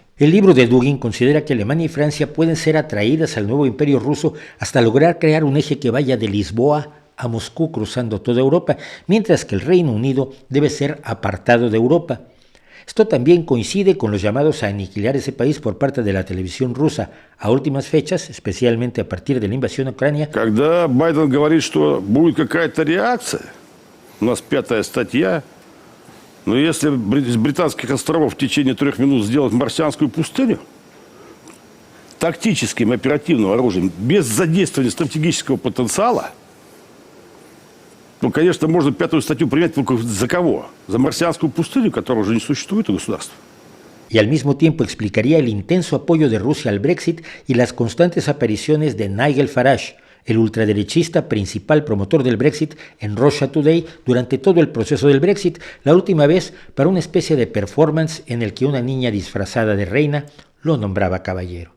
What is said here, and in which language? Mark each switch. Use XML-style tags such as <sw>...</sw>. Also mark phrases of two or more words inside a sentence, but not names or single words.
<es>El libro de Dugin considera que Alemania y Francia pueden ser atraídas al nuevo imperio ruso hasta lograr crear un eje que vaya de Lisboa a Moscú cruzando toda Europa, mientras que el Reino Unido debe ser apartado de Europa. Esto también coincide con los llamados a aniquilar ese país por parte de la televisión rusa a últimas fechas, especialmente a partir de la invasión a Ucrania.</es> <ru>Когда Байден говорит, что будет какая-то реакция, у нас 5-я статья, но если из британских островов в течение 3 минут сделать марсианскую пустыню, тактическим оперативным оружием, без задействования стратегического потенциала, ну, конечно, можно 5-ю статью принять только за кого? За марсианскую пустыню, которая уже не существует у государства.</ru> <es>Y al mismo tiempo explicaría el intenso apoyo de Rusia al Brexit y las constantes apariciones de Nigel Farage, el ultraderechista principal promotor del Brexit, en Russia Today durante todo el proceso del Brexit, la última vez para una especie de performance en el que una niña disfrazada de reina lo nombraba caballero.</es>